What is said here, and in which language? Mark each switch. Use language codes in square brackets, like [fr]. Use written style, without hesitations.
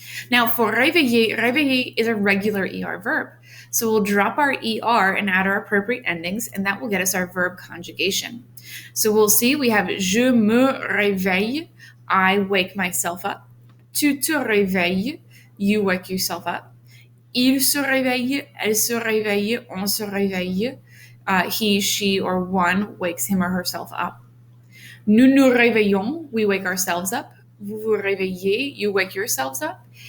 [en] Now for réveiller, réveiller is a regular ER verb. So we'll drop our ER and add our appropriate endings, and that will get us our verb conjugation. So we'll see we have [fr] je me réveille, [en] I wake myself up. [fr] Tu te réveilles, [en] you wake yourself up. [fr] Il se réveille, elle se réveille, on se réveille. [en] He, she, or one wakes him or herself up. [fr] Nous nous réveillons, [en] we wake ourselves up. [fr] Vous vous réveillez, [en] you wake yourselves up.